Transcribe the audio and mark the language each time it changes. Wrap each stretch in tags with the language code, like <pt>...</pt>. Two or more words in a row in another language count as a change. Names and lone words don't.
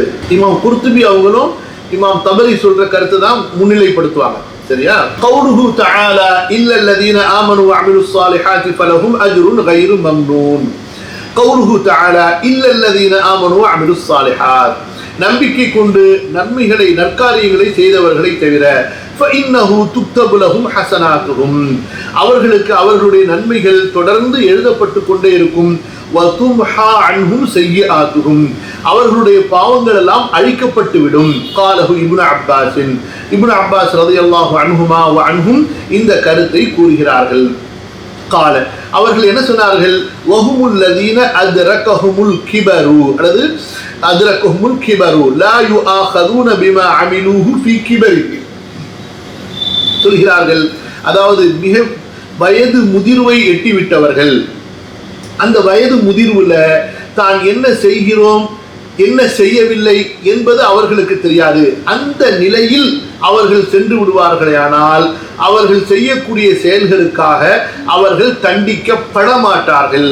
<ta>இமாம் குர்துபி அவங்களும் இமாம் தபரி சொல்ற கருத்தை தான் முன்னிலைப்படுத்துவாங்க.</ta> <ar>சரியா, قوله تعالى إلا الذين آمنوا وعملوا الصالحات فلهم أجر غير ممنون. قوله تعالى إلا الذين آمنوا وعملوا الصالحات,</ar> <ta>நம்பிக்கை கொண்டு நன்மைகளை நற்காரியங்களை செய்தவர்களை தவிர,</ta> <ar>فإنه تكتب لهم حسناتهم,</ar> <ta>அவர்களுக்கு அவர்களுடைய நன்மைகள் தொடர்ந்து எழுதப்பட்டு கொண்டே இருக்கும்.</ta> <ar>وتمحى عنهم سيئاتهم,</ar> <ta>அவர்களுடைய பாவங்கள் எல்லாம் அழிக்கப்பட்டு விடும்.</ta> <ar>قاله ابن عباس,</ar> <ta>இப்னு அப்பாஸ்</ta> <ar>رضي الله عنهما وعنهم</ar> <ta>இந்த கருத்தை கூறுகிறார்கள். قال, அவர்கள் என்ன சொன்னார்கள்,</ta> <ar>وهم الذين أدركهم الكبر, அல்லது أدركهم الكبر لا يؤاخذون بما عملوه في كبرهم சொல்கிறார்கள்.</ar> <ta>அதாவது மிக வயது முதிர்வை எட்டிவிட்டவர்கள், அந்த வயது முதிர்வுல தான் என்ன செய்கிறோம் என்ன செய்யவில்லை என்பது அவர்களுக்கு தெரியாது. அந்த நிலையில் அவர்கள் சென்று விடுவார்களானால் அவர்கள் செய்யக்கூடிய செயல்களுக்காக அவர்கள் தண்டிக்கப்பட மாட்டார்கள்.</ta>